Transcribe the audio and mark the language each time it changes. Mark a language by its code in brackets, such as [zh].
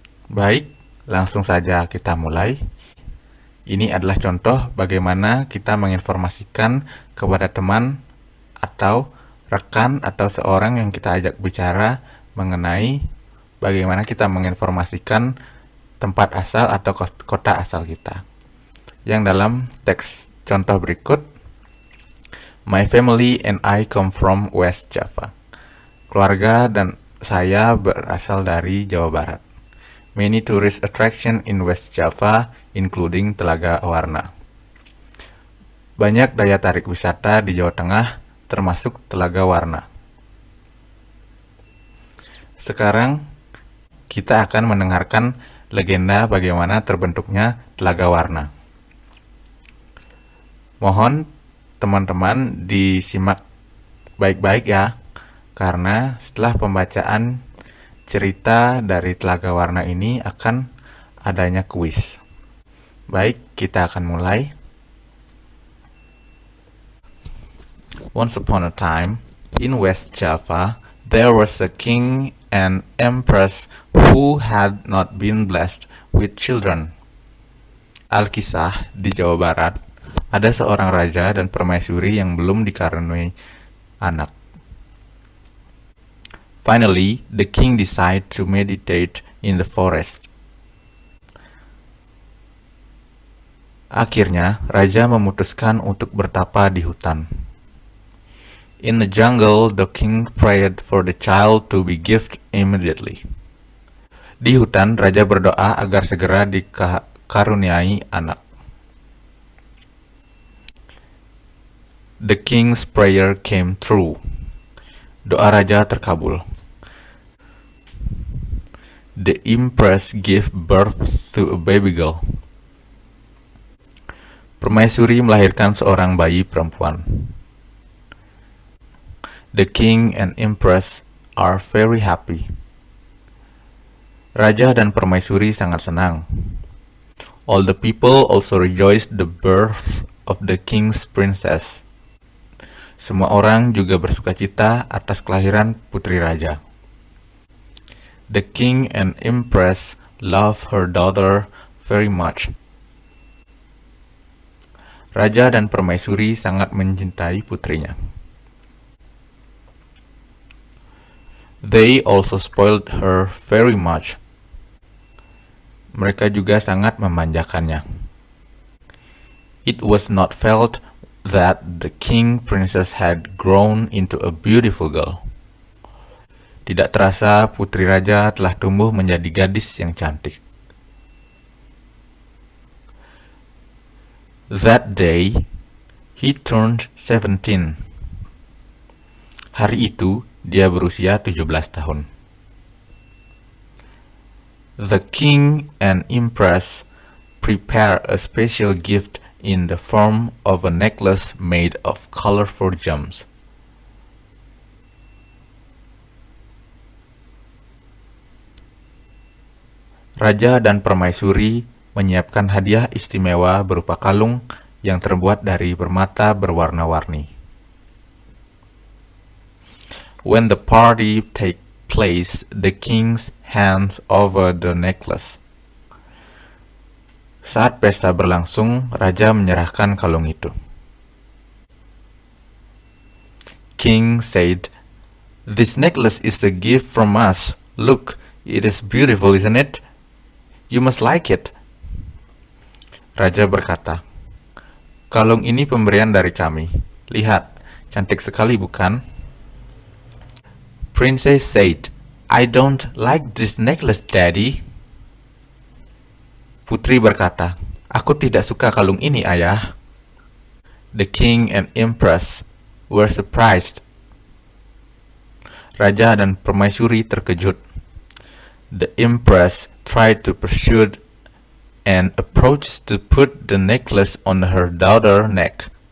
[id] Baik, langsung saja kita mulai. Ini adalah contoh bagaimana kita menginformasikan kepada teman atau rekan atau seorang yang kita ajak bicara mengenai bagaimana kita menginformasikan tempat asal atau kota asal kita. Yang dalam teks contoh berikut, [en] My family and I come from West Java. [id] Keluarga dan saya berasal dari Jawa Barat. [en] Many tourist attraction in West Java, including Telaga Warna. [id] Banyak daya tarik wisata di Jawa Tengah, termasuk Telaga Warna. Sekarang kita akan mendengarkan legenda bagaimana terbentuknya Telaga Warna. Mohon teman-teman disimak baik-baik ya, karena setelah pembacaan cerita dari Telaga Warna ini akan adanya kuis. Baik, kita akan mulai. [en] Once upon a time, in West Java, there was a king and empress who had not been blessed with children. [id] Alkisah, di Jawa Barat, ada seorang raja dan permaisuri yang belum dikaruniai anak. [en] Finally, the king decided to meditate in the forest. [id] Akhirnya, raja memutuskan untuk bertapa di hutan. [en] In the jungle, the king prayed for the child to be given immediately. [id] Di hutan, raja berdoa agar segera dikaruniai anak. [en] The king's prayer came true. [id] Doa raja terkabul. [en] The empress gave birth to a baby girl. [id] Permaisuri melahirkan seorang bayi perempuan. [en] The king and empress are very happy. [id] Raja dan permaisuri sangat senang. [en] All the people also rejoiced the birth of the king's princess. [id] Semua orang juga bersukacita atas kelahiran putri raja. [en] The king and empress love her daughter very much. [id] Raja dan permaisuri sangat mencintai putrinya. [en] They also spoiled her very much. [id] Mereka juga sangat memanjakannya. [en] It was not felt that the king princess had grown into a beautiful girl. [id] Tidak terasa putri raja telah tumbuh menjadi gadis yang cantik. [en] That day, he turned 17. [id] Hari itu, dia berusia 17 tahun. [en] The king and empress prepare a special gift in the form of a necklace made of colorful gems. [id] Raja dan permaisuri menyiapkan hadiah istimewa berupa kalung yang terbuat dari permata berwarna-warni. [en] When the party take place, the king hands over the necklace. [id] Saat pesta berlangsung, raja menyerahkan kalung itu. [en] King said, "This necklace is a gift from us. Look, it is beautiful, isn't it? You must like it." [id] Raja berkata, "Kalung ini pemberian dari kami. Lihat, cantik sekali bukan?" [en] Princess said, I don't like this necklace, Daddy. [id] Putri berkata, aku tidak suka kalung ini, Ayah. [en] The king and empress were surprised. [id] Raja dan permaisuri terkejut. [en] The empress tried to pursue and approached to put the necklace on her daughter's neck.